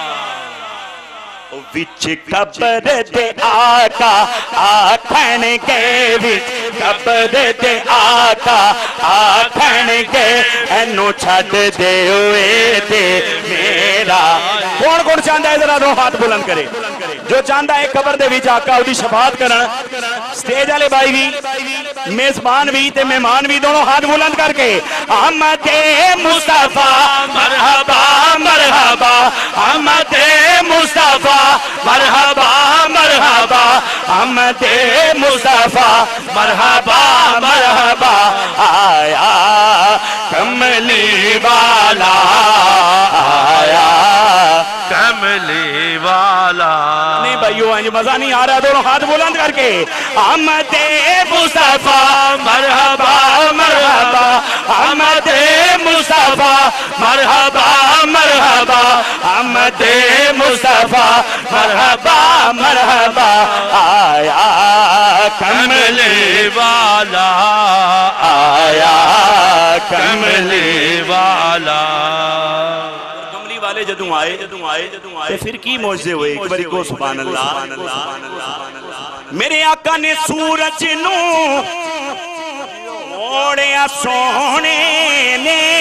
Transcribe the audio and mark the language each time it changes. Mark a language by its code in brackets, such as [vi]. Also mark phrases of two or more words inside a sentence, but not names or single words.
[pa] وچ قبر دے آقا آکھن کے وچ قبر دے آقا آکھن کے اینوں چھڈ دے ہوئے تے میرا کون کون چاہتا ہے ذرا دو ہاتھ بلند کرے جو چاہتا ہے قبر دے وچ آقا اودی شفاعت کرن سٹیج والے بھائی بھی میزبان بھی تے مہمان بھی دونوں ہاتھ بلند کر کے احمد مصطفیٰ مرحبا مرحبا احمد مصطفیٰ مرحبا مرحبا احمد مصطفیٰ مرحبا مرحبا آیا کملی والا آیا کملی والا نہیں بھائیو آج مزا نہیں آ رہا دونوں ہاتھ بلند کر کے احمد مصطفیٰ مرحبا مرحبا احمد مصطفیٰ مرحبا مرحبا احمد مصطفیٰ مرحبا مرحبا آیا کملی والا आया کملی والا کملی والے جدوں آئے تے فیر کی معجزے ہوئے ایک باری کو [ar] سبحان الله [pa] میرے آقا نے سورج نوں موڑیا سونے نے